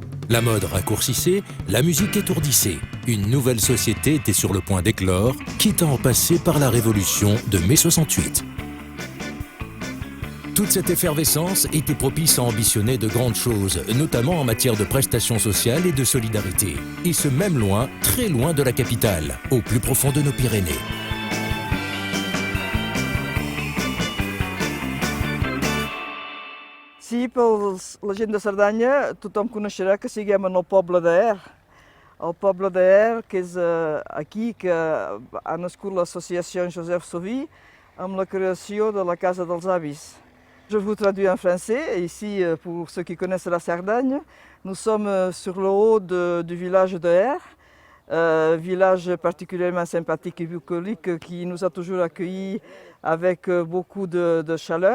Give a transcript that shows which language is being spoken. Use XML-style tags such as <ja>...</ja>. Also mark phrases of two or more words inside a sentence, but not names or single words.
<fr>La mode raccourcissait, la musique étourdissait. Une nouvelle société était sur le point d'éclore, quitte à en passer par la révolution de mai 68. Toute cette effervescence était propice à ambitionner de grandes choses, notamment en matière de prestations sociales et de solidarité. Et ce même loin, très loin de la capitale, au plus profond de nos Pyrénées.</fr> <ca>Sí, per la gent de Cerdanya tothom coneixerà que siguem en el poble d'Aer. El poble d'Aer, que és aquí que ha nascut l'associació Joseph Sauvy amb la creació de la Casa dels Avis.</ca> <fr>Je vous traduis en français. Ici, pour ceux qui connaissent la Cerdagne, nous sommes sur le haut du village d'Aer, village particulièrement sympathique et bucolique qui nous a toujours accueillis avec beaucoup de chaleur.</fr>